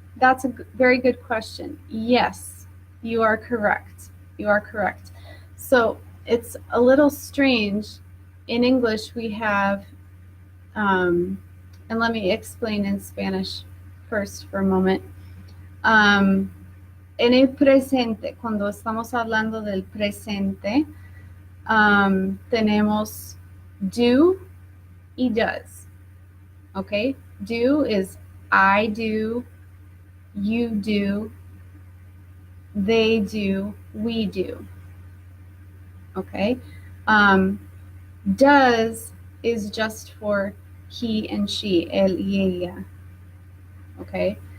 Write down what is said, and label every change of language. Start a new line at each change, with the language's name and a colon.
English: That's a very good question. Yes, you are correct. You are correct. So it's a little strange. In English, we have, and let me explain in Spanish first for a moment.
Spanish: En el presente, cuando estamos hablando del presente, tenemos do y does.
English: Okay? Do is I do, you do, they do, we do. Okay? Does is just for he and she,
Spanish: él y ella.
English: Okay?